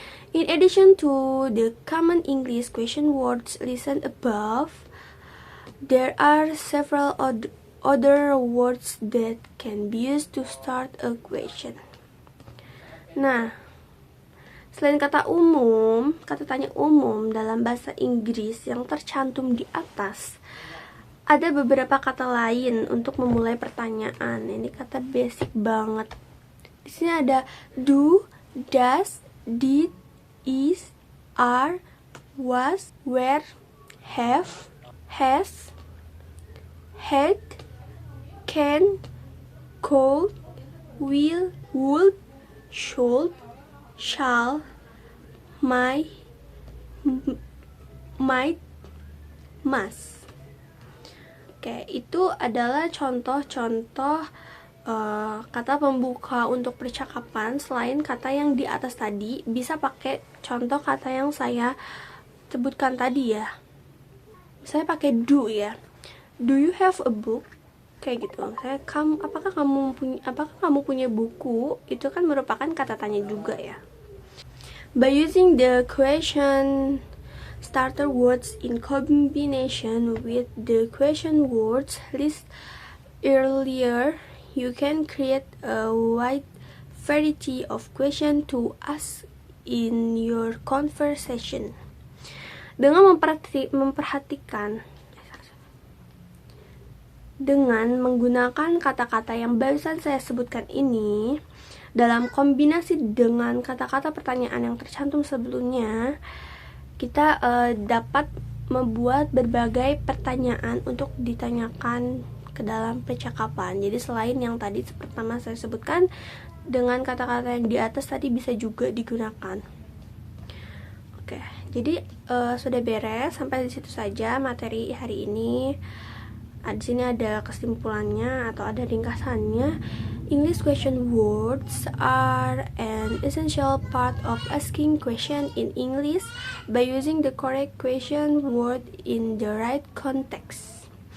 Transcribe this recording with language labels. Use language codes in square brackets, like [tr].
[en] In addition to the common English question words listed above, there are several other words that can be used to start a question. [id] Nah, selain kata umum, kata tanya umum dalam bahasa Inggris yang tercantum di atas, ada beberapa kata lain untuk memulai pertanyaan. Ini kata basic banget. Di sini ada do, does, did, is, are, was, were, have, has, had, can, could, will, would, should, shall, might, must. Oke, itu adalah contoh-contoh kata pembuka untuk percakapan. Selain kata yang di atas tadi, bisa pakai contoh kata yang saya sebutkan tadi ya. Saya pakai do ya. [en] Do you have a book? [id] Kayak gitu. Apakah kamu punya buku? Itu kan merupakan kata tanya juga ya. [en] By using the question starter words in combination with the question words list earlier, you can create a wide variety of questions to ask in your conversation. [id] Dengan menggunakan kata-kata yang barusan saya sebutkan ini dalam kombinasi dengan kata-kata pertanyaan yang tercantum sebelumnya, kita dapat membuat berbagai pertanyaan untuk ditanyakan ke dalam percakapan. Jadi selain yang tadi pertama saya sebutkan, dengan kata-kata yang di atas tadi bisa juga digunakan. Oke, jadi sudah beres, sampai di situ saja materi hari ini. Di sini ada kesimpulannya atau ada ringkasannya. [en] English question words are an essential part of asking question in English by using the correct question word in the right context.